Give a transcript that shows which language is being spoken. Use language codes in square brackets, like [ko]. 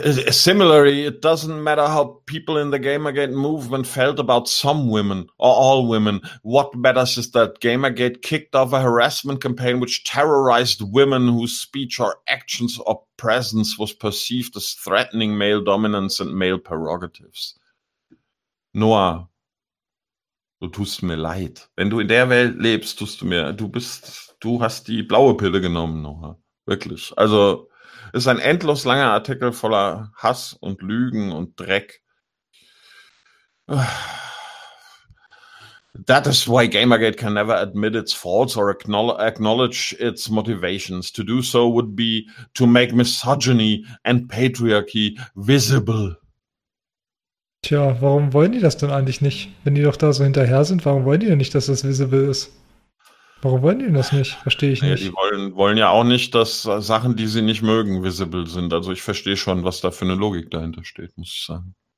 [en] Similarly, it doesn't matter how people in the Gamergate movement felt about some women or all women. What matters is that Gamergate kicked off a harassment campaign which terrorized women whose speech or actions or presence was perceived as threatening male dominance and male prerogatives. [de] Noah, du tust mir leid. Wenn du in der Welt lebst, du hast die blaue Pille genommen, Noah. Wirklich. Also, ist ein endlos langer Artikel voller Hass und Lügen und Dreck. [en] That is why Gamergate can never admit its faults or acknowledge its motivations. To do so would be to make misogyny and patriarchy visible. [de] Tja, warum wollen die das denn eigentlich nicht? Wenn die doch da so hinterher sind, warum wollen die denn nicht, dass das visible ist? Warum wollen die denn das nicht? Verstehe ich Naja, die nicht. wollen ja auch nicht, dass Sachen, die sie nicht mögen, visible sind. Also ich verstehe schon, was da für eine Logik dahinter steht, muss ich sagen.